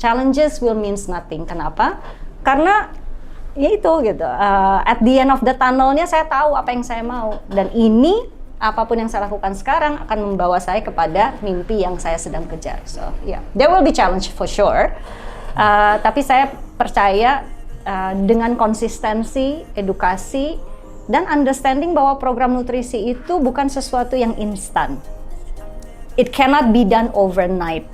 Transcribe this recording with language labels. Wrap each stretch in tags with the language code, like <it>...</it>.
<en>Challenges will means nothing.</en> <id>Kenapa? Karena ya itu gitu. At the end of the tunnelnya saya tahu apa yang saya mau. Dan ini apapun yang saya lakukan sekarang akan membawa saya kepada mimpi yang saya sedang kejar.</id> <en>So yeah, there will be challenge for sure.</en> <id>Tapi saya percaya dengan konsistensi, edukasi, dan understanding bahwa program nutrisi itu bukan sesuatu yang instan.</id> <en>It cannot be done overnight.</en>